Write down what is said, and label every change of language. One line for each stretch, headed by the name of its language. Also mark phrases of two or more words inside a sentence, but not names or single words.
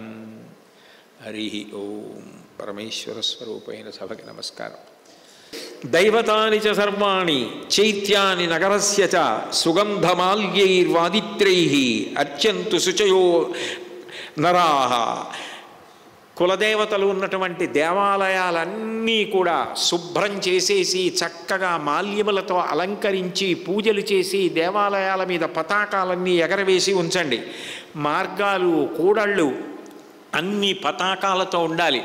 Sanskrit: हरिः ओं।
Telugu: పరమేశ్వరస్వరూపైన సభకి నమస్కారం।
Sanskrit: दैवतानि च सर्वाणि चैत्यानि नगरस्य च सुगन्धमाल्यैर्वादित्रैः अर्चन्तु शुचयो नराः।
Telugu: కులదేవతలు ఉన్నటువంటి దేవాలయాలన్నీ కూడా శుభ్రం చేసేసి చక్కగా మాల్యములతో అలంకరించి పూజలు చేసి దేవాలయాల మీద పతాకాలన్నీ ఎగరవేసి ఉంచండి. మార్గాలు కూడళ్ళు అన్ని పతాకాలతో ఉండాలి.